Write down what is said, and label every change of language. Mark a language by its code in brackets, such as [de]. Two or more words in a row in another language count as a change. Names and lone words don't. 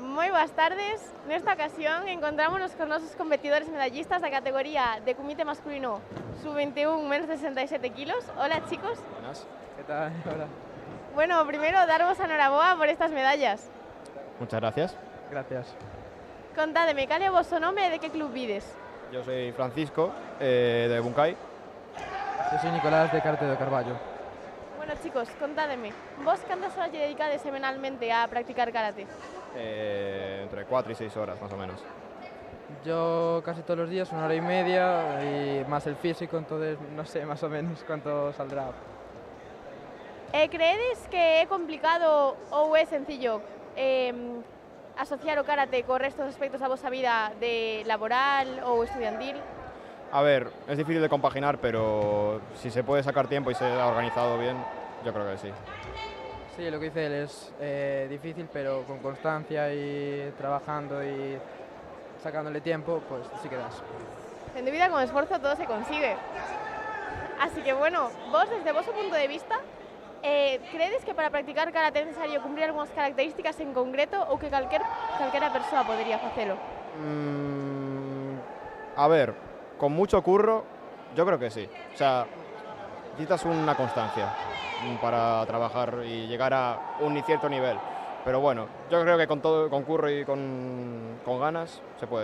[gl] boas tardes. Nesta ocasión encontrámonos con nosos competidores medallistas da categoría de comité masculino sub-21 menos de 67 kilos. [es] Hola, chicos. Buenas. ¿Qué tal? Hola. Bueno, primero, daros [gl] a enhoraboa [es] por estas medallas. Muchas gracias. Gracias. [gl] Contádeme, cal é o vosso nome e de que club vides? [es] Yo soy Francisco, de Buncay. Yo soy Nicolás, de Karate do Carballo. Bueno, chicos, [gl] contádeme, vos cantas horas lle dedicades semanalmente a practicar karate? [es] Entre 4 y 6 horas, más o menos. Yo casi todos los días, 1 hora y media, y más el físico, entonces no sé más o menos cuánto saldrá. [gl] Creedes que é complicado ou é sencillo asociar o karate co resto dos aspectos da vosa vida de laboral ou estudiantil? [es] A ver, es difícil de compaginar, pero si se puede sacar tiempo y se ha organizado bien, yo creo que sí. Sí, lo que dice él es difícil, pero con constancia y trabajando y sacándole tiempo, pues sí que das. [gl] En dúbida, con esfuerzo todo se consigue. Así que bueno, vos desde vosso punto de vista, credes que para practicar karate é necesario cumplir algunhas características en concreto ou que calquera persoa podería facelo? [es] A ver, con mucho curro, yo creo que sí. O sea, necesitas una constancia para trabajar y llegar a un cierto nivel. Pero bueno, yo creo que con todo, con curro y con ganas, se puede.